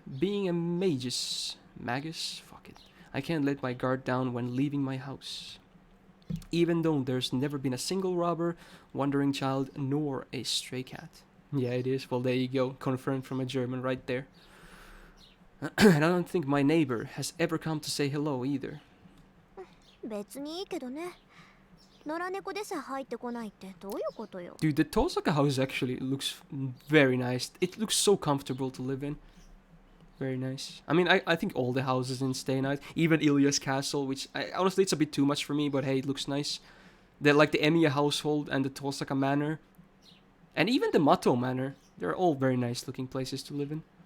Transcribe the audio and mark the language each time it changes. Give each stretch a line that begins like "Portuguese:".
English: Being a magus... Magus? Fuck it. I can't let my guard down when leaving my house. Even though there's never been a single robber, wandering child, nor a stray cat. Yeah, it is. Well, there you go. Confirmed from a German right there. And I don't think my neighbor has ever come to say hello either.
Japanese: 別にいいけどね。野良猫でさえ入ってこないってどういうことよ。
English: Dude, the Tosaka house actually looks very nice. It looks so comfortable to live in. Very nice. I mean, I think all the houses in Stay Night, even Ilya's castle, which honestly it's a bit too much for me, but hey, it looks nice. Like the Emiya household and the Tosaka manor, and even the Mato manor, they're all very nice looking places to live in.